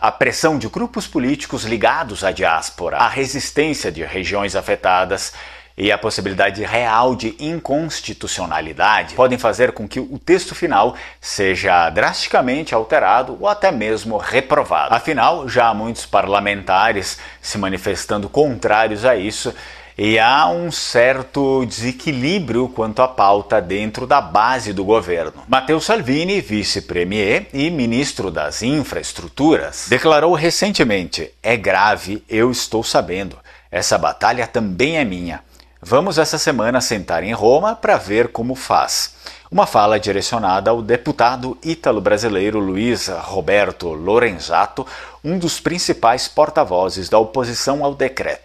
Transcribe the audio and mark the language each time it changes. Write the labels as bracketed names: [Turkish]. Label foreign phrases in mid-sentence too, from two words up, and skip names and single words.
[Portuguese] A pressão de grupos políticos ligados à diáspora, a resistência de regiões afetadas e a possibilidade real de inconstitucionalidade podem fazer com que o texto final seja drasticamente alterado ou até mesmo reprovado. Afinal, já há muitos parlamentares se manifestando contrários a isso e há um certo desequilíbrio quanto à pauta dentro da base do governo. Matteo Salvini, vice-premier e ministro das infraestruturas, declarou recentemente: "É grave, eu estou sabendo. Essa batalha também é minha. Vamos essa semana sentar em Roma para ver como faz." Uma fala direcionada ao deputado ítalo-brasileiro Luiz Roberto Lorenzato, um dos principais porta-vozes da oposição ao decreto.